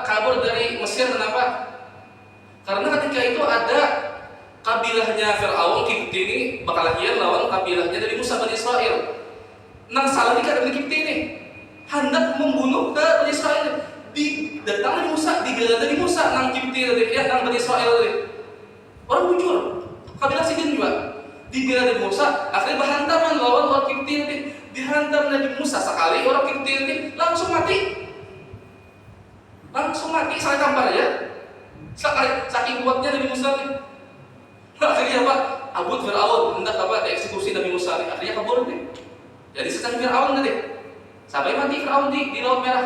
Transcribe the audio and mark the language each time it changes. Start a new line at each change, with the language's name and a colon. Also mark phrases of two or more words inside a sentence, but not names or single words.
Banjar: Kabur dari Mesir kenapa? Karena ketika itu ada kabilahnya Firaun Kipti ini bakalahian lawan kabilahnya Nabi Musa Bani Israel. Nang salah dikata Nabi Kipti ini hendak membunuh ke Bani Israel.
Indonesian: Datang Nabi Musa, dibela Nabi Musa,
Banjar: nang Kipti tadi, ya nang Bani Israel tadi. Orang bujur, kabilah Sidin juga. Dibela Nabi Musa, akhirnya berhantaman lawan orang Kipti tadi.
Indonesian: Dihantam Nabi Musa sekali, orang Kipti tadi langsung mati. Langsung mati, salah tampar aja. Saking kuatnya Nabi Musa tadi.
Banjar: Akhirnya apa? Abud Firaun hendak apa?
Indonesian: Dieksekusi Nabi Musa tadi. Akhirnya kabur tadi. Jadi sekarang Firaun tadi. Sampai mati Firaun di Laut Merah.